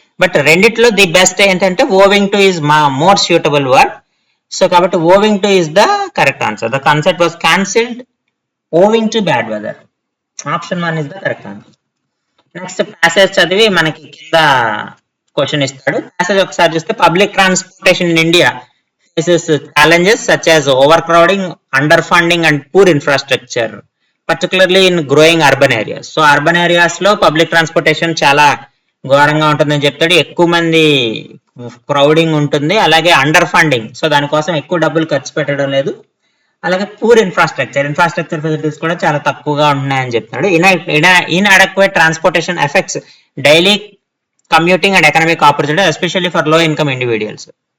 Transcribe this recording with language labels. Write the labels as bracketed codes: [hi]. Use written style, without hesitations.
[en] But రెండిట్లో the best ఏంటంటే owing to is more suitable word. So కాబట్టి owing to is the correct answer. The concert was cancelled owing to bad weather. Option 1 is the correct answer. Next passage [te] చదివి మనకి కింద question ఇస్తాడు. [en] passage [te] ఒకసారి చూస్తే, [en] Public transportation in India faces challenges such as overcrowding, underfunding and poor infrastructure, particularly in growing urban areas. [te] So urban areas లో public transportation చాలా ఘోరంగా ఉంటుందని చెప్తాడు. ఎక్కువ మంది క్రౌడింగ్ ఉంటుంది, అలాగే అండర్ ఫండింగ్, సో దానికోసం ఎక్కువ డబ్బులు ఖర్చు పెట్టడం లేదు, అలాగే పూర్ ఇన్ఫ్రాస్ట్రక్చర్ ఫెసిలిటీస్ కూడా చాలా తక్కువగా ఉన్నాయని చెప్తున్నాడు. [en] Inadequate transportation effects daily commuting and economic opportunity especially for low income individuals.